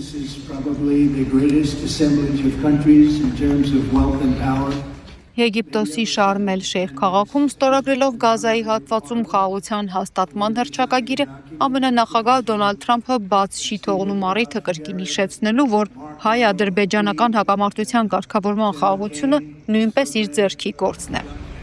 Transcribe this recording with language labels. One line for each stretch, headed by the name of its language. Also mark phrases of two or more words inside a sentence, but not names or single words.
English: is probably the greatest assemblage of countries in terms of wealth and power.
Armenian: Եգիպտոսի Շարմ էլ Շեյխ քաղաքում ստորագրելով Գազայի հատվածում խաղաղության հաստատման հռչակագիրը, ԱՄՆ նախագահ Դոնալդ Թրամփը բաց չի թողնում առիթը կրկին հիշեցնելու, որ հայ-ադրբեջանական հակամարտության կարգավորման խաղաղությունը նույնպես իր ձեռքի գործն է։